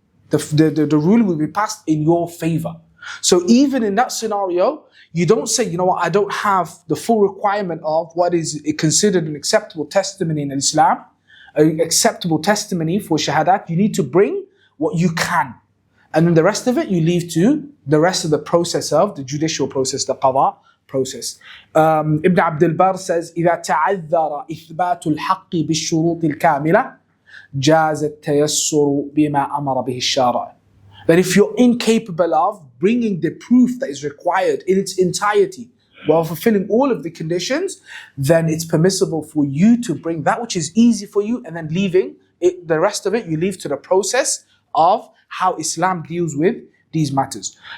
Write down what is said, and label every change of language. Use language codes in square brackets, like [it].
[en] The rule will be passed in your favor. So even in that scenario, you don't say, you know what, I don't have the full requirement of what is considered an acceptable testimony in Islam, an acceptable testimony for shahadat. You need to bring what you can. And then the rest of it, you leave to the rest of the process of the judicial process, the qadha process. Ibn Abdul Barr says, [ar] إِذَا تَعَذَّرَ إِثْبَاتُ الْحَقِّ بِالشُّرُوطِ الْكَامِلَةِ جاز التيسر بما أمر به الشارع. [en] That if you're incapable of bringing the proof that is required in its entirety while fulfilling all of the conditions, then it's permissible for you to bring that which is easy for you, and then leaving it, the rest of it you leave to the process of how Islam deals with these matters.